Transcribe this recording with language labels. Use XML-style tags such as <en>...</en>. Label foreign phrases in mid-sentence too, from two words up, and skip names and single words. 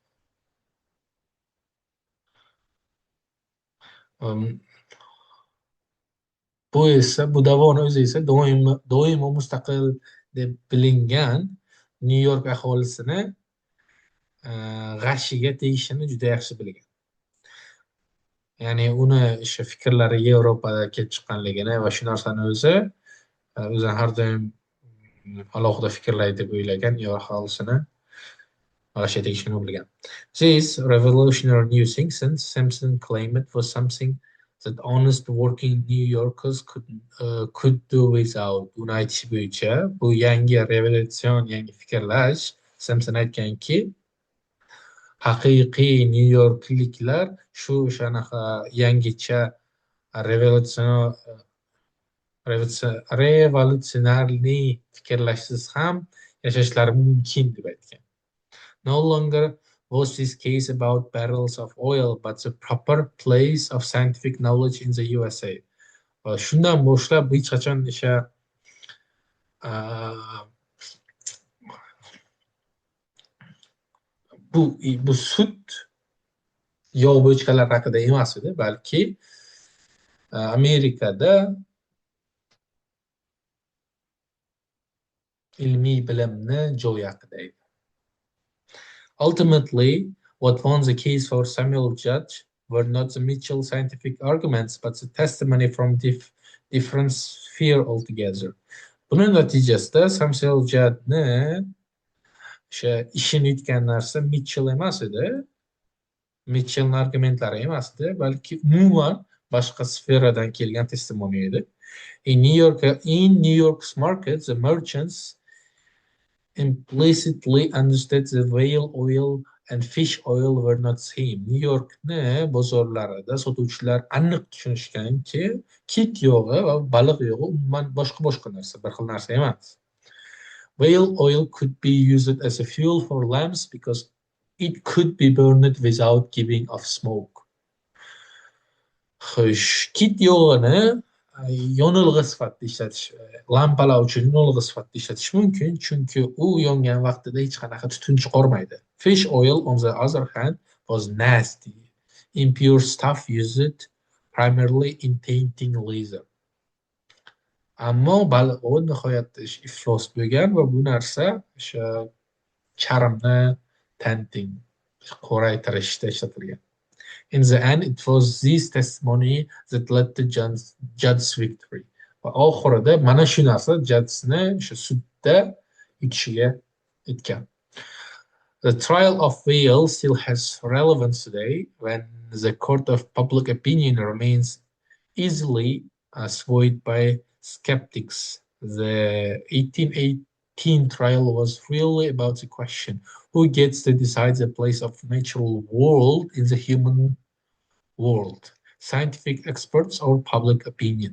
<uz>Um, bu davoni o'zi esa doimo mustaqil deb bilingan Nyu York aholisini g'ashiga tegishini juda yaxshi bilgan. Ya'ni uni o'sha fikrlari Yevropada kelib chiqqanligini va shu narsani o'zini har doim alohida fikrlaydi deb o'ylagan Nyu York aholisini g'ashiga tegishini bilgan.</uz> <en>This revolutionary new thing since Simpson claimed it was something that honest working New Yorkers could do without.</en> <uz>Uni aytish bo'yicha bu yangi revolyutsion, yangi fikrlash Simpson aytganki, haqiqiy Nyu-Yorkliklar shu o'shanaqa yangicha revolyutsion revolyutsionarniy fikrlashsiz ham yashashlari mumkin deb aytgan.</uz> <en>No longer was this case about barrels of oil, but the proper place of scientific knowledge in the USA.</en> <uz>Va shundan boshlab hech qachon o'sha uh, bu sud yog' bochkalar haqida emas edi, balki Amerikada ilmiy bilimni joyi haqida edi.</uz> <en>Ultimately, what won the case for Samuel Judge were not the Mitchell scientific arguments, but the testimony from different sphere altogether.</en> <uz>Buning natijasida Samuel Judge'ni o'sha ishini yutgan narsa Mitchell emas edi, Mitchellning argumentlari emas edi, balki umuman boshqa sferadan kelgan testimoniya edi.</uz> <en>In New York's market, the merchants implicitly understood the whale oil and fish oil were not same.</en> <uz>New Yorkni bozorlarida sotuvchilar aniq tushunishganki, kit yog'i va baliq yog'i umuman boshqa narsa, bir xil narsa emas.</uz> <en>Whale oil could be used as a fuel for lamps because it could be burned without giving off smoke.</en> <uz>Xo'sh, kit yog'ini yonilg'i sifatida ishlatish, lampalar uchun yonilg'i sifatida ishlatish mumkin, chunki u yongan vaqtida hech qanaqa tutun chiqarmaydi.</uz> <en>Fish oil, on the other hand, was nasty, impure stuff used primarily in tainting laser.</en> <uz>Ammo baliq nihoyatda iflos bo'lgan va bu narsa o'sha charmni tanting, qoraytirishda ishlatilgan.</uz> <en>In the end, it was this testimony that led to Judd's victory.</en> <uz>Va oxirida mana shu narsa Juddsni o'sha sudda yutishiga etgan.</uz> <en>The trial of Whale still has relevance today when the court of public opinion remains easily swayed by skeptics. The 1818 trial was really about the question who gets to decide the place of natural world in the human world, scientific experts or public opinion.</en>